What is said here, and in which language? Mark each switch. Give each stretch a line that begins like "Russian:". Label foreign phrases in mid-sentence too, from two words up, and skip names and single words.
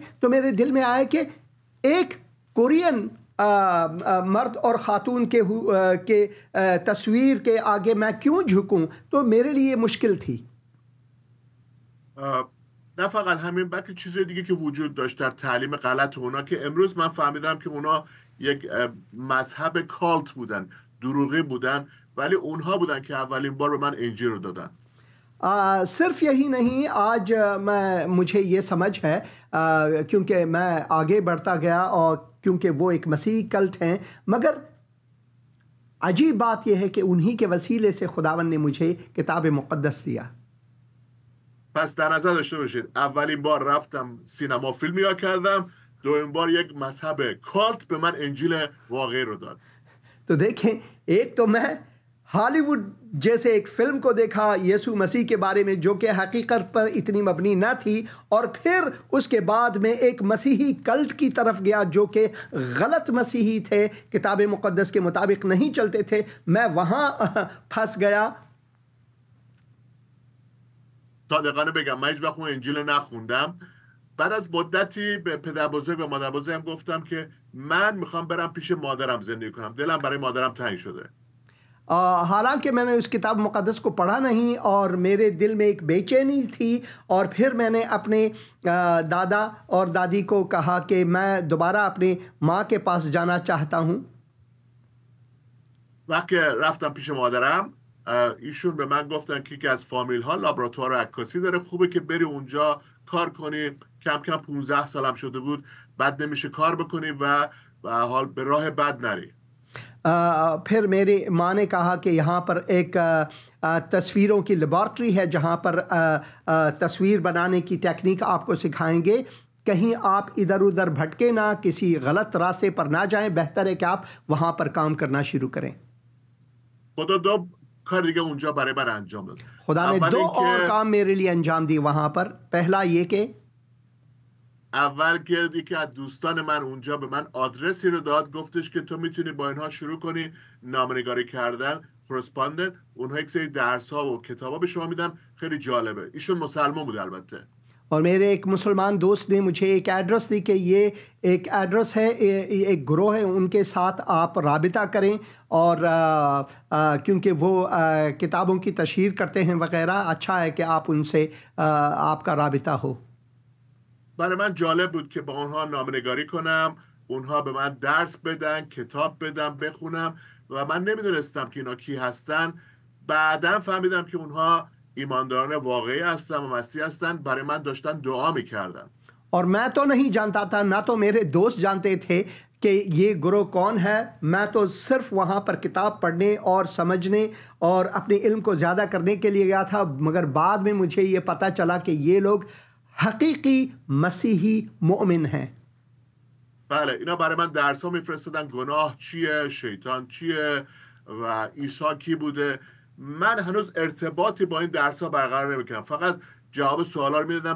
Urdu: تو میرے دل میں آیا کہ ایک کورین مرد اور خاتون کے تصویر کے آگے میں کیوں جھکوں. تو میرے لیے مشکل تھی.
Persian: نه فقط همین، بلکه چیزای دیگه که وجود داشت در تعلیم غلط اونا که امروز من فهمیدم که اونا یک مذهب کالت بودن، دروغی بودن، ولی اونها بودن که اولین بار به من انجیل رو دادن.
Urdu: صرف یہی نہیں، آج مجھے یہ سمجھ ہے کیونکہ میں آگے بڑھتا گیا اور کیونکہ وہ ایک مسیحی کلٹ ہیں، مگر عجیب بات یہ ہے کہ انہی کے وسیلے سے خداوند نے مجھے کتاب مقدس دیا.
Persian: پس در نظر داشته باشید اولین بار رفتم سینما فیلم نگاه کردم، دومین بار یک مذهب کالت به من انجیل واقعی رو داد.
Urdu: تو دیکھیں، ایک تو میں ہالی وڈ جیسے ایک فلم کو دیکھا یسوع مسیح کے بارے میں جو کہ حقیقت پر اتنی مبنی نہ تھی، اور پھر اس کے بعد میں ایک مسیحی کلٹ کی طرف گیا جو کہ غلط مسیحی تھے، کتاب مقدس کے مطابق نہیں چلتے تھے. میں وہاں پھنس گیا.
Persian: صادقانه بگم من هیچ وقت اون انجیل نخوندم. بعد از مدتی به پدر بزرگ و مادر بزرگم گفتم که من میخوام برم پیش مادرم زندگی کنم، دلم برای مادرم تنگ شده.
Urdu: حالانکہ میں نے اس کتاب مقدس کو پڑھا نہیں اور میرے دل میں ایک بے چینی تھی، اور پھر میں نے اپنے دادا اور دادی کو کہا کہ میں دوبارہ اپنے ماں کے پاس جانا چاہتا ہوں.
Persian: وقتی رفتم پیش مادرم ایشون به من گفتن که یکی از فامیل ها لابراتوار عکاسی داره، خوبه که بری اونجا کار کنی. کم کم 15 سالم شده بود، بد نمیشه کار بکنی و حال به راه بد نری.
Urdu: پھر میری ماں نے کہا کہ یہاں پر ایک تصویروں کی لیبارٹری ہے جہاں پر تصویر بنانے کی ٹیکنک آپ کو سکھائیں گے. کہیں آپ ادھر ادھر بھٹکے نا، کسی غلط راستے پر نا جائیں، بہتر ہے کہ آپ وہاں پر کام کرنا شروع کریں.
Persian: خدا دو کار دیگه اونجا برای من انجام داد.
Urdu: خدا نے 2 اور کام میرے لیے انجام دیے وہاں پر. پہلا یہ کہ
Persian: اول که یکی از دوستان من اونجا به من آدرسی رو داد، گفتش که تو میتونی با اینها شروع کنی نامه‌نگاری کردن، کورسپاندنت. اونها یک سری درس ها و کتاب ها به شما میدن، خیلی جالبه. ایشون مسلمان بود البته.
Urdu: اور میرے ایک مسلمان دوست نے مجھے ایک ایڈریس دی کہ یہ ایک ایڈریس ہے، ایک گروہ ہے، ان کے ساتھ آپ رابطہ کریں، اور کیونکہ وہ کتابوں کی تشہیر کرتے ہیں وغیرہ، اچھا ہے کہ آپ ان سے آپ کا رابطہ ہو.
Persian: برای من جالب بود که با اونها نامه‌نگاری کنم، اونها به من درس بدن، کتاب بدن بخونم، و من نمیدونستم که اینا کی هستن. بعداً فهمیدم که اونها ایمانداران واقعی هستن و مسیح هستن، برای من داشتن دعا میکردن.
Urdu: اور میں تو نہیں جانتا تھا، نہ تو میرے دوست جانتے تھے کہ یہ گرو کون ہے. میں تو صرف وہاں پر کتاب پڑھنے اور سمجھنے اور اپنے علم کو زیادہ کرنے کے لیے گیا تھا، مگر بعد میں مجھے یہ پتا چلا کہ یہ لوگ
Persian: حقیقی مسیحی مؤمن
Urdu: हैं.
Persian: بله، اینا برای من درس ها میفرستادن، گناه چیه، شیطان چیه و عیسی کی بوده. من هنوز ارتباطی با این درس ها برقرار نمیکردم، فقط جواب سوالا رو میدادم.